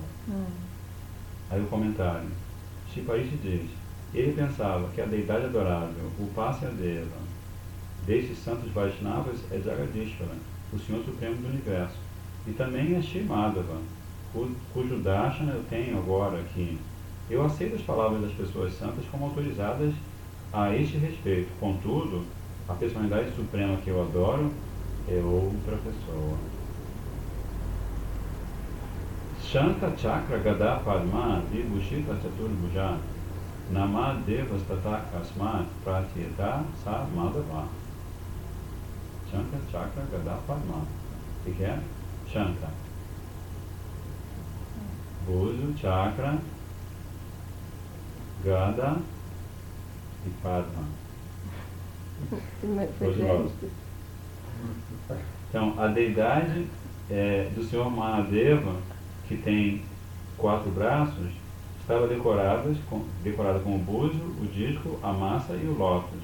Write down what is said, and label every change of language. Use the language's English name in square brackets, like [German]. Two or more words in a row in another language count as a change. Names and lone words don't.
[Portuguese] Aí o comentário: Shiparishi diz: ele pensava que a deidade adorável, o Upasya-deva, destes santos Vaishnavas é Jagadishvara, o Senhor Supremo do Universo, e também é Shri Madhava, cujo darshana eu tenho agora aqui. Eu aceito as palavras das pessoas santas como autorizadas a este respeito. Contudo, a personalidade suprema que eu adoro é outra pessoa. [Sanskrit] शङ्ख चक्र गदा पद्म विभूषित चतुर्भुज नम देवस् तत कस्मत् प्रत्येत स माधव. शङ्ख चक्र गदा पद्म. [Portuguese] O que é? Shankha. Buzo, Chakra, Gada e Padma. Todos nós. Então, a deidade do Senhor Mahadeva, que tem 4 braços, estava decorada com o buzo, o disco, a massa e o lótus.